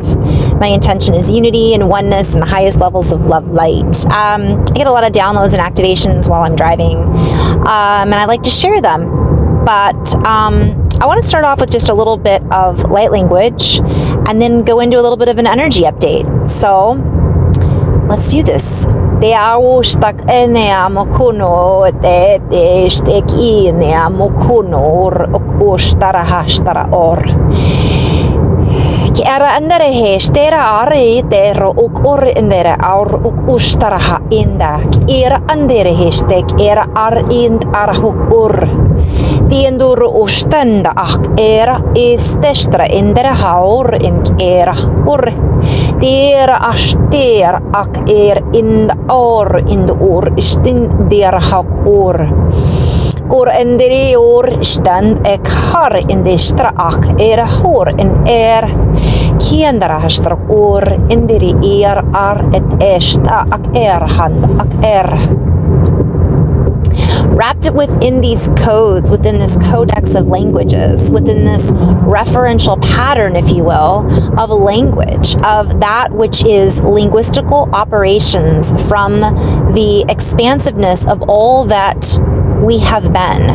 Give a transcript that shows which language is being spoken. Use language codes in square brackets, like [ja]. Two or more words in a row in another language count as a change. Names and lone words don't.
[en] My intention is unity and oneness and the highest levels of love light. I get a lot of downloads and activations while I'm driving, and I like to share them. But I want to start off with just a little bit of light language and then go into a little bit of an energy update. So let's do this. Te au stak ene amokuno te stek ine amokuno or stara hashtara or. Ki era andere he stera are te ro or indere aur ustara ha inda. Ki era andere he stek era ar ind arhuk ur. Tiendur ostenda ak era istestra indere haur in era ur. Tiera aster ak in the or in the or istin der hak or. Kor endere or stand ek har in de stra ak hor in kiendara hastra or indere ar et esta ak hand ak wrapped it within these codes, within this codex of languages, within this referential pattern, if you will, of language, of that which is linguistical operations from the expansiveness of all that we have been.